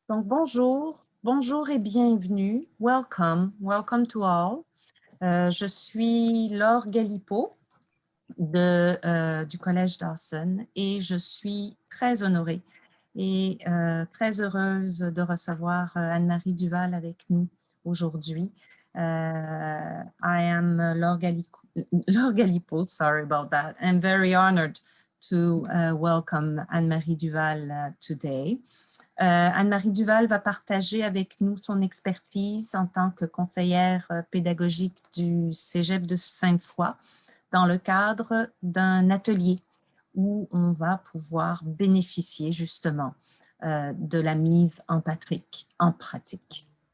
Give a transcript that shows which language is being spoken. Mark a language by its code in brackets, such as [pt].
[fr] Donc, bonjour et bienvenue. [en] Welcome to all. [fr] Je suis Laure Galipeau du Collège Dawson et je suis très honorée et très heureuse de recevoir Anne-Marie Duval avec nous aujourd'hui. [en] I am Laure Galipeau, sorry about that. I'm very honored to welcome Anne-Marie Duval today. [fr] Anne-Marie Duval va partager avec nous son expertise en tant que conseillère pédagogique du Cégep de Sainte-Foy dans le cadre d'un atelier où on va pouvoir bénéficier justement de la mise en pratique.